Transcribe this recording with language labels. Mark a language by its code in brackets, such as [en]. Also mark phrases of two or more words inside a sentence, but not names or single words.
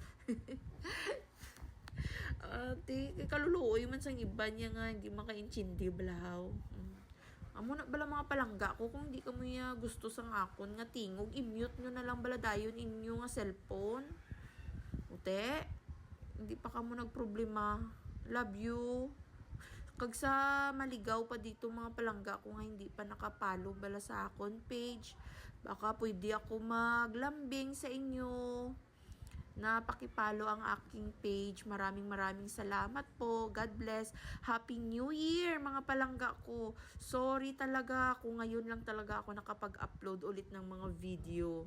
[hil] Ti, kaluluoy man sang iba niya nga, hindi makaintindi balahaw. Amo na bala mga palangga ko, kung hindi ka mo ya gusto sang akon nga tingog, i-mute nyo na lang bala dayon inyo nga cellphone. Ute, hindi pa ka mo nagproblema. [en] Love you. [hil] Kag sa maligaw pa dito mga palangga ko nga hindi pa nakapalo bala sa akon page, [tl] baka pwede ako maglambing sa inyo na pakipalo ang aking page. Maraming salamat po. [en] God bless. Happy New Year [tl] mga palangga ko. Sorry talaga kung ngayon lang talaga ako nakapag-upload ulit ng mga video.